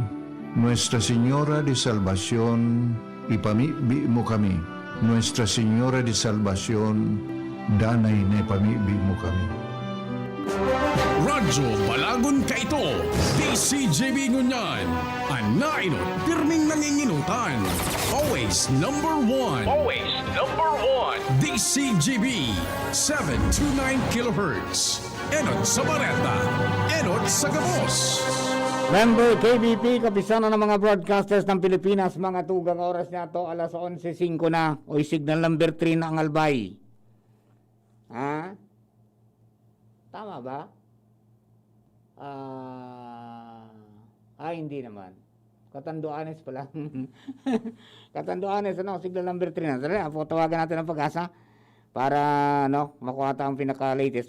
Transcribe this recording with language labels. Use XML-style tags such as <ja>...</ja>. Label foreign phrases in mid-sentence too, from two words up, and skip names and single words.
<bik>Nuestra Señora de Salvación, ipamibi mo kami. Nuestra Señora de Salvación, danay na ipamibi mo kami. Radyo Balagon Kaito, DCJB Ngunyan, Anainot, pirming nanginginutan.</bik> <en>Always number one. Always number one. DCJB, 729 kHz.</en> <bik>Enot sa Bareta, Enot sa Gabos.</bik> <tl>Member KBP, kapisano ng mga broadcasters ng Pilipinas, mga tugang oras na to, alas 11:05 na, o</tl> <en>signal number</en> <tl>3 na ang Albay. Ha? Tama ba? Hindi naman. Katanduanes pala. Katanduanes,</tl> <en>signal number</en> <tl>3 na. Dali, tawagan natin ang Pag-asa para, makuha ang pinaka-latest.</tl>